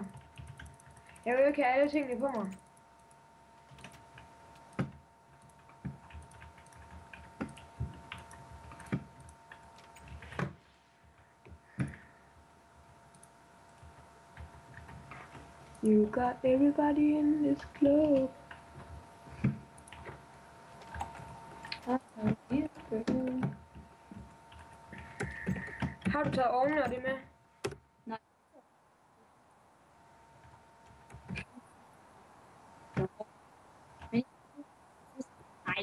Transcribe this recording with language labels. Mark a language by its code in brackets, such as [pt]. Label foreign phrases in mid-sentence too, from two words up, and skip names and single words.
[da] Jeg vil jo ikke have alle tingene på mig. [en] You got everybody in this club. [da] Har du taget ovnen og det med? Nej. Nej.